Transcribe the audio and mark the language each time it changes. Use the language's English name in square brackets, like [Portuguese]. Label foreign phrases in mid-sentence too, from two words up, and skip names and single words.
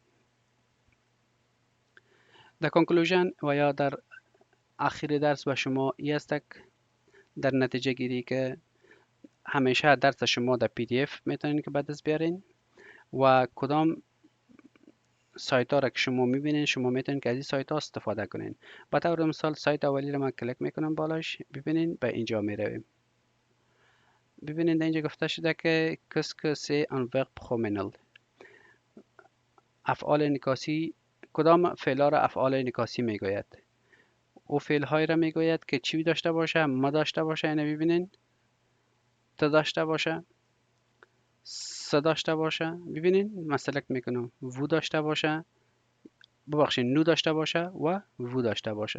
[Persian] در کنکلوژن و یا در آخر درس به شما ای است در نتیجه گیری که همیشه درس شما در پی دی اف میتونین که به دست بیارین و کدام سایت ها را که شما میبینین شما میتونین که از این سایت ها استفاده کنین. به طور مثال سایت اولی رو من کلیک میکنم بالاش، ببینین به اینجا میرویم. ببینین در اینجا گفته شده که [French] qu'est-ce que c'est un verbe pronominal، [Persian] افعال انعکاسی. کدام فعل ها را افعال انعکاسی میگوید؟ او فعل های را میگوید که چی داشته باشه؟ ما داشته باشه، یعنی ببینین ت داشته باشه، س داشته باشه، ببینین من سلکت میکنم، و داشته باشه، ببخشید نو داشته باشه و و داشته باشه.